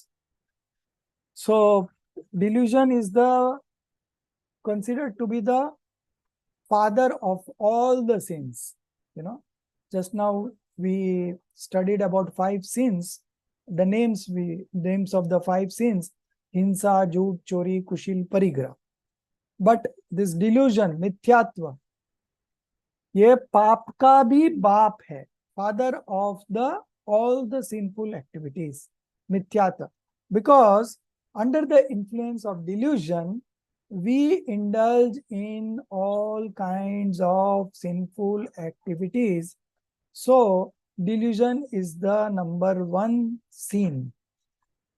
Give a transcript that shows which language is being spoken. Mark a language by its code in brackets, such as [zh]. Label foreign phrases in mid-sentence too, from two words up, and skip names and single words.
[en] So delusion is considered to be the father of all the sins. Just now we studied about 5 sins. The names of the 5 sins: hinsa, [hi] झूठ, चोरी, कुशील, परिग्रह. But this delusion, mithyatva, ये पाप का भी बाप है, [en] father of all the sinful activities, mithyata. Because under the influence of delusion, we indulge in all kinds of sinful activities. So delusion is the number 1 sin.